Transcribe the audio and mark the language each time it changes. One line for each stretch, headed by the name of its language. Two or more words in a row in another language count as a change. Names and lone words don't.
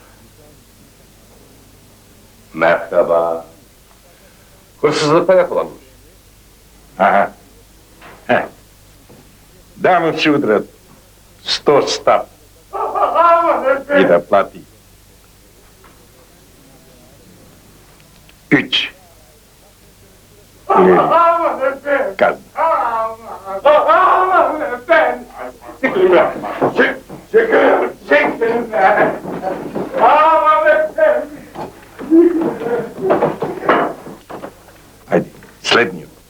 Turkish: Merhaba. Hırsızlıkta yakalanmış. Ага.
Bulgarian: Да му си удрят 100 стап и да плати.
Turkish: Üç.
Bulgarian: Казна. Айде, следню.